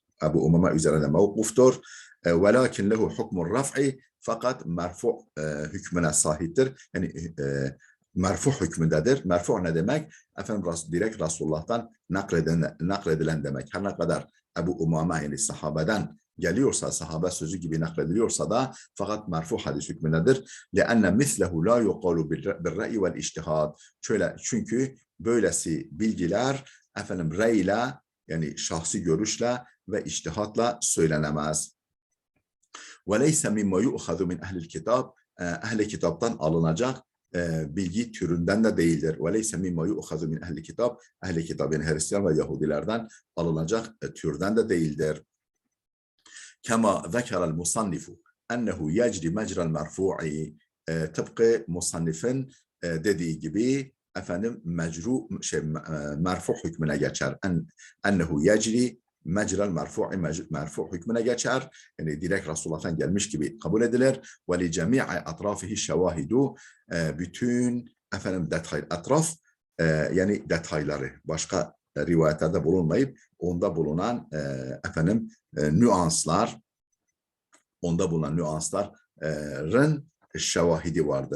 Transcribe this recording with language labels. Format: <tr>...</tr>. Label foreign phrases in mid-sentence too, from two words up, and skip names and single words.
<tr>Ebu Umame üzerinde mevkuftur.</tr> <ar>ولكن له حكم الرفع,</ar> <tr>fakat merfu hükmüne sahiptir. Yani merfu hükmündedir. Merfu ne demek? Direkt Resulullah'tan nakledilen demek. Her ne kadar Ebu Umame yani sahabeden geliyorsa, sahabe sözü gibi naklediliyorsa da fakat merfu hadis hükmündedir.</tr> <ar>لأن مثله لا يقال بالرأي والاجتهاد.</ar> <tr>Çünkü böylesi bilgiler reyle yani şahsi görüşle ve içtihatla söylenemez.</tr> <ar>وَلَيْسَ مِمَّا يُؤْخَذُ مِنْ اَهْلِ الْكِتَابِ.</ar> <tr>Ehli kitaptan alınacak bilgi türünden de değildir.</tr> <ar>وَلَيْسَ مِمَّا يُؤْخَذُ مِنْ اَهْلِ الْكِتَابِ.</ar> <tr>Ehli kitap yani Hristiyan ve Yahudilerden alınacak türden de değildir.</tr> <ar>كَمَا ذَكَرَ الْمُصَنِّفُ اَنَّهُ يَجْرِ مَجْرَ الْمَرْفُوعِ.</ar> <tr>Tıpkı musannifin dediği gibi merfu hükmüne geçer.</tr> <ar>أنه يجري مجرى</ar> <tr>merfu hükmüne geçer. Yani direkt Resulullah'tan gelmiş gibi kabul edilir.</tr> <ar>ولجميع أطرافه شواهد,</ar> <tr>bütün etraf, yani detayları, başka rivayetlerde bulunmayıp onda bulunan nüanslar, onda bulunan nüansların şevahidi vardır.</tr>